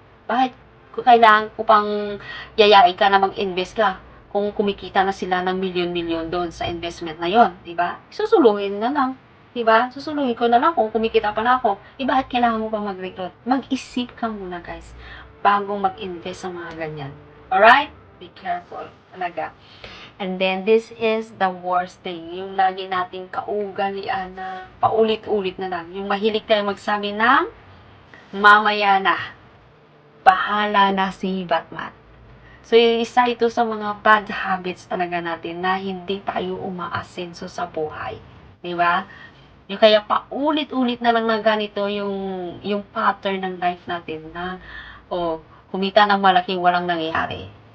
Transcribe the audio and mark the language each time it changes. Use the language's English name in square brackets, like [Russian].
[Filipino] Bakit kailangan ko pang yayain ka na mag-invest ka kung kumikita na sila ng milyon-milyon doon sa investment na yon, di ba? Susuluhin na lang, di ba? Susuluhin ko na lang kung kumikita pa na ako. Bakit kailangan mo pa mag-recruit? Mag-isip ka muna, guys, bago mag-invest sa mga ganyan. [English] Alright? Be careful. Talaga. And then, this is the worst thing. [Filipino] Yung lagi nating kaugalian na paulit-ulit na lang. Yung mahilig tayo magsabi ng mamaya na. Bahala na si Batman. So, isa ito sa mga [English] bad habits [Filipino] talaga natin na hindi tayo umaasenso sa buhay. Di ba? Yung kaya paulit-ulit na lang na ganito yung pattern ng life natin na, kumita ng malaking walang nangyayari.